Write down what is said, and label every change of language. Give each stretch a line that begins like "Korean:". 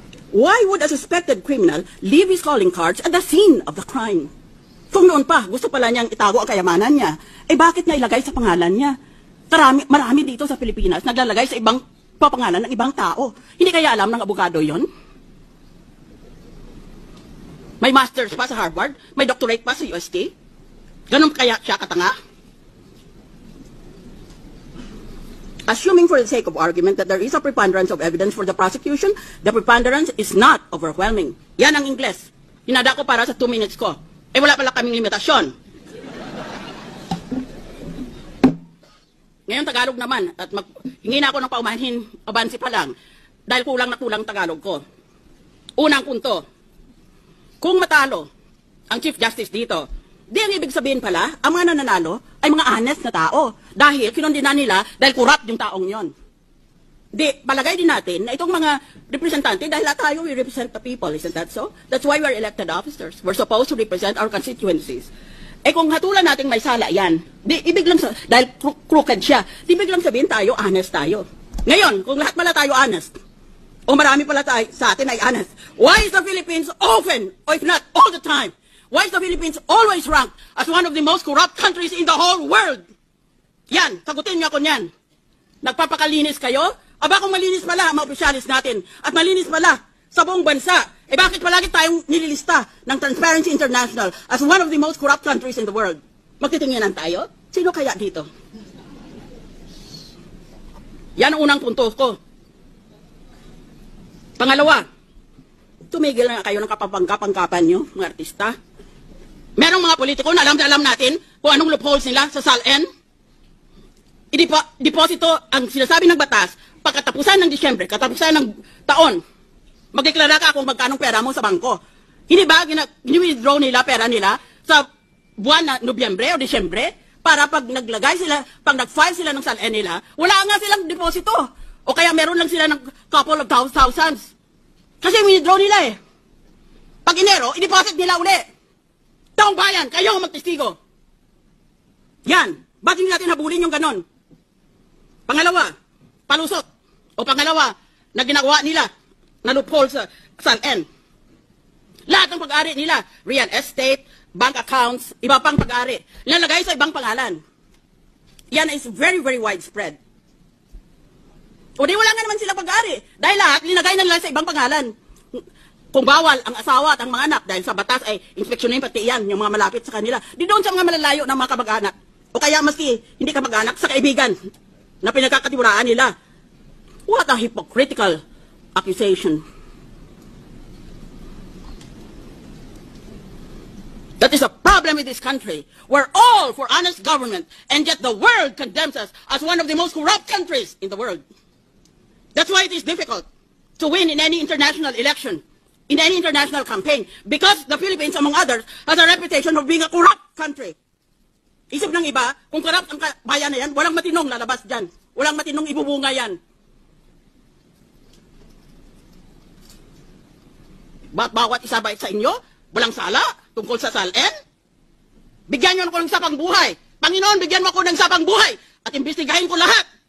English: Why would a suspected criminal leave his calling cards at the scene of the crime?
Filipino: Kung noon pa, gusto pala niyang itago ang kayamanan niya, eh bakit na ilagay sa pangalan niya? Marami dito sa Pilipinas naglalagay sa ibang papangalan ng ibang tao. Hindi kaya alam ng abogado yon? May master's pa sa Harvard, may doctorate pa sa UST. Ganun kaya siya katanga?
English: Assuming for the sake of argument that there is a preponderance of evidence for the prosecution, the preponderance is not overwhelming.
Filipino: Yan ang Ingles. Hinada ko para sa 2 minutes ko. Eh wala pala kaming limitasyon. Ngayon Tagalog naman, at hingi na ako ng paumanhin, abansi pa lang, dahil kulang na kulang Tagalog ko. Unang punto, kung matalo ang Chief Justice dito, di ang ibig sabihin pala, ang mga nananalo ay mga honest na tao. Dahil kinondena nila dahil corrupt yung taong yon. Di, palagay din natin na itong mga representante, dahil lahat tayo,
English: we represent the people, isn't that so? That's why we're elected officers. We're supposed to represent our constituencies.
Filipino: Eh kung hatulan natin may sala yan, di, ibig lang, dahil crooked siya, di ibig lang sabihin tayo, honest tayo. Ngayon, kung lahat pala tayo honest, o marami pala tayo sa atin ay honest,
English: why is the Philippines often, or if not all the time, why is the Philippines always ranked as one of the most corrupt countries in the whole world?
Filipino: Yan, sagutin niyo ako niyan. Nagpapakalinis kayo? Aba kung malinis pala ang mga opisyalis natin, at malinis pala sa buong bansa, eh bakit palagi tayong nililista ng Transparency International
English: as one of the most corrupt countries in the world?
Filipino: Magtitinginan tayo? Sino kaya dito? Yan ang unang punto ko. Pangalawa, tumigil na kayo ng kapapangkapan nyo, mga artista. Merong mga politiko na alam natin kung anong loopholes nila sa SALN. Deposito ang sinasabi ng batas, pagkatapusan ng Disyembre, katapusan ng taon, magdeklara ka kung magkanong pera mo sa bangko. Hindi ba gini-withdraw nila pera nila sa buwan na Nobyembre o Disyembre para pag naglagay sila, pag nag-file sila ng SALN nila, wala nga silang deposito. O kaya meron lang sila ng
English: couple of thousands.
Filipino: Kasi withdraw nila eh. Pag Enero, i-deposit nila uli. Taong bayan, kayo ang magtestigo. Yan. Ba't hindi natin habulin yung ganon? Pangalawa, palusot. O pangalawa, na ginagawa nila na loophole sa SALN. Lahat ng pag-ari nila, real estate, bank accounts, iba pang pag-ari, nilalagay sa ibang pangalan.
English: Yan is very, very widespread.
Filipino: O di wala nga naman sila pag-ari. Dahil lahat, linagay na nila sa ibang pangalan. Kung bawal ang asawa at ang mga anak, dahil sa batas ay inspeksyonin pati yan, yung mga malapit sa kanila, di doon sa mga malalayo ng mga kamag-anak. O kaya maski hindi kamag-anak, sa kaibigan na pinagkakatiwaraan nila.
English: What a hypocritical accusation. That is a problem in this country. We're all for honest government, and yet the world condemns us as one of the most corrupt countries in the world. That's why it is difficult to win in any international election, in any international campaign, because the Philippines, among others, has a reputation of being a corrupt country.
Filipino: Isip ng iba, kung corrupt ang bayan na yan, walang matinong lalabas dyan. Walang matinong ibubunga yan. Ba't bawat isa ba sa inyo, walang sala tungkol sa SALN? Bigyan nyo ako ng sapang buhay. Panginoon, bigyan mo ako ng sapang buhay at imbestigahin ko lahat.